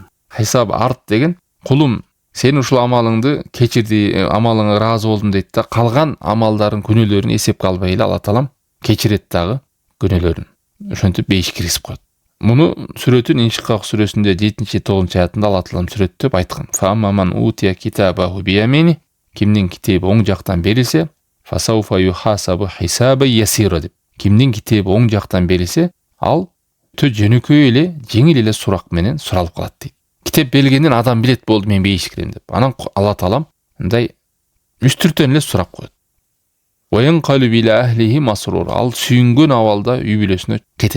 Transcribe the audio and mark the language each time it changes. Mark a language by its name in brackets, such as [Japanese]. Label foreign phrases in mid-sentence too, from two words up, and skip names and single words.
[Kyrgyz] Хисап арт деген, кулум, сен ушул амалыңды кечирди, амалыңа ыраазы болдум дейт да, калган амалдарын, күнөөлөрүн эсепке албай эле Алла Таалам кечирет дагы күнөөлөрүн. Ошентип бейиш киргизип коет. Муну сүрөтүн Иншикак сүрөсүндө 7-9 аятында Алла Таалам сүрөттөп айткан. [Arabic] فأما من أوتي كتابه بيمينه, [Kyrgyz] кимдин китеби оң жактан берилсе, [Arabic] فسوف يحاسب حسابا يسيرا деп. [Kyrgyz] Кимдин китеби оң жактан берилсе, ал өтө жөнөкөй эле, жеңил эле сурак менен суралып калат дейт. Китеп берилгенден адам билет, болду мен бейиш кирем деп. Анан Алла Таалам мындай үстүртөн эле сурап коет. [Arabic] وينقلب إلى أهله مسرورا. [Kyrgyz] Ал сүйүнгөн абалда үй бүлөсүнө кетет.